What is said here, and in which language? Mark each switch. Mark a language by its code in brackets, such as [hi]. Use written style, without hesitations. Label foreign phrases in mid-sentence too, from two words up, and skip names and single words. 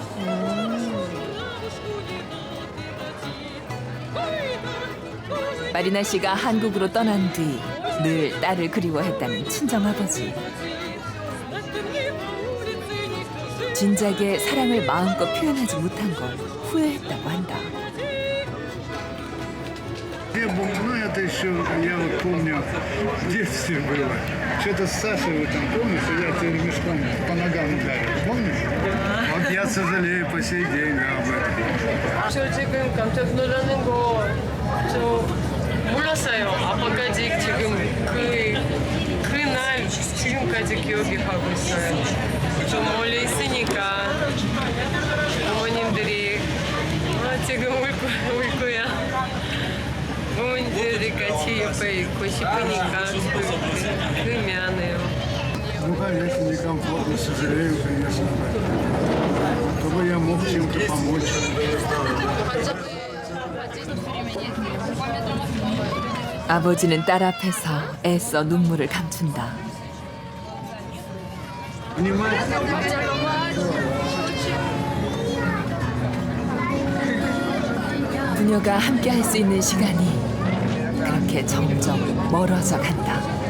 [ko] 마리나 씨가 한국으로 떠난 뒤 늘 딸을 그리워했다는 친정아버지. 진작에 사랑을 마음껏 표현하지 못한 걸 후회했다고 한다. [ru] Ну, это еще, я вот помню, в детстве было. Что-то с Сашей, вы там помните, я тебе ремешком по ногам ударил. Помните? Вот я сожалею по сей день об этом. [ko] 저 지금 깜짝 놀라는 거 저 몰랐어요. 아빠까지 지금 그날 지금까지 기억이 하고 있어요. 좀 멀리 있으니까 어머님들이 지금 울 거야. 어머님들이 같이 옆에 있고 싶으니까 그 미안해요. [ru] Ну, конечно, некомфортно, сожалею, конечно. Чтобы я мог чем-то помочь. [ko] 아버지는 딸 앞에서 애써 눈물을 감춘다. 부녀가 함께 할 수 있는 시간이 그렇게 점점 멀어져 간다.